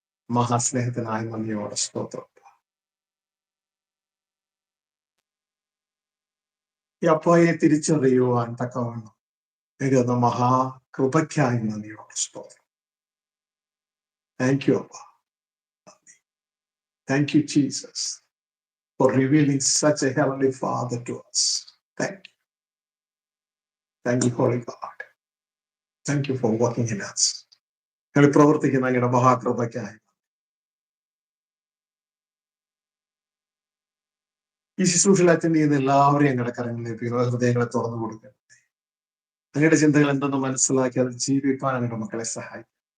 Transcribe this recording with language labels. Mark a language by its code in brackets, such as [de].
[ml] മഹാസ്നേഹത്തിനായ നന്ദിയോടെ സ്തോത്രം. ഈ അപ്പായെ തിരിച്ചറിയുവാൻ തക്കവണ്ണം എന്ന മഹാകൃപയ്ക്കായി നന്ദിയോടെ സ്തോത്രം. [en] Thank you അപ്പ. Thank you, Jesus, for revealing such a heavenly Father to us. Thank you. Thank you, Holy God. Thank you for working in us. [ml] ഞങ്ങൾ പ്രവർത്തിക്കുന്ന അങ്ങയുടെ മഹാകൃപയ്ക്കായി ഈ ശുശ്രൂഷയിൽ അറ്റൻഡ് ചെയ്യുന്ന എല്ലാവരെയും ഞങ്ങളുടെ കരങ്ങളിലേക്ക് ഹൃദയങ്ങളെ തുറന്നു കൊടുക്കട്ടെ. അങ്ങയുടെ ചിന്തകൾ എന്തെന്ന് മനസ്സിലാക്കി അത് ജീവിക്കാൻ അങ്ങയുടെ മക്കളെ സഹായിക്കും.